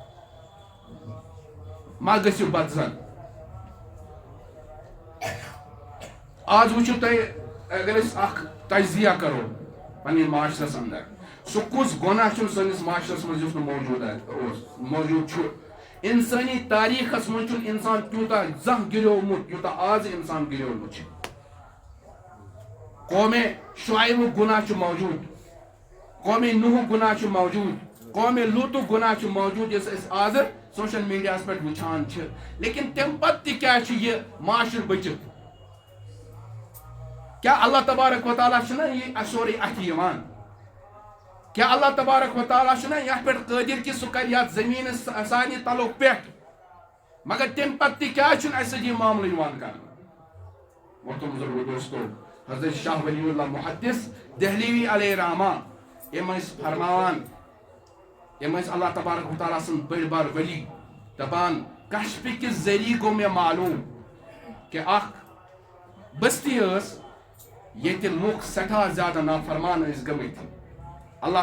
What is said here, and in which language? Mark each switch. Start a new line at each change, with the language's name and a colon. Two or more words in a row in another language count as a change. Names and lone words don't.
Kashmiri: ما گٔژھِو بدزن آج وٕچھِو تُہۍ اگر أسۍ اکھ تجزیہ کرو پننہِ معاشرس اندر سُہ کُس گۄناہ چھُنہٕ سٲنِس معاشرس منٛز یُس نہٕ موجوٗد چھُ انسٲنی تاریخس منٛز چھُنہٕ انسان تیوٗتاہ زانٛہہ گِریومُت یوٗتاہ آز انسان گِریومُت چھُ قومِ شعیبُک گۄناہ چھُ موجوٗد قومِ نوحُک گۄناہ چھُ موجوٗد قومِ لوٗطُک گۄناہ چھُ موجوٗد یُس أسۍ آز سوشل میڈیاہس پٮ۪ٹھ وٕچھان چھِ لیکن تمہِ پتہٕ تہِ کیٛاہ چھُ یہِ معاشرٕ بٔچِتھ کیا اللہ تبارک و تعالیٰ چھُنہ یہ سورُے اتھِ یِوان کیا اللہ تبارک و تعالیٰ چھُنہ یتھ پٮ۪ٹھ قٲدِر کہِ سُہ کرِ یتھ زٔمیٖنس سانہِ تلُک پٮ۪ٹھ مگر تمہِ پتہٕ تہِ کیٛازِ چھُنہٕ اسہِ سۭتۍ یہِ معاملہٕ یِوان کرنہٕ محترم بزرگو دوستو حضرت شاہ ولی اللہ محدث دہلوی علیہ رحمہ یم ٲسۍ فرماوان یم ٲسۍ اللہ تبارک و تعالیٰ سٕنٛدۍ بٔڑۍ بار ولی دپان کشفہِ کہِ ذریعہ گوٚو مےٚ معلوٗم کہ اکھ بستی ٲس ییٚتہِ لُکھ سٮ۪ٹھاہ زیادہ نافرمان ٲسۍ گٔمٕتۍ اللہ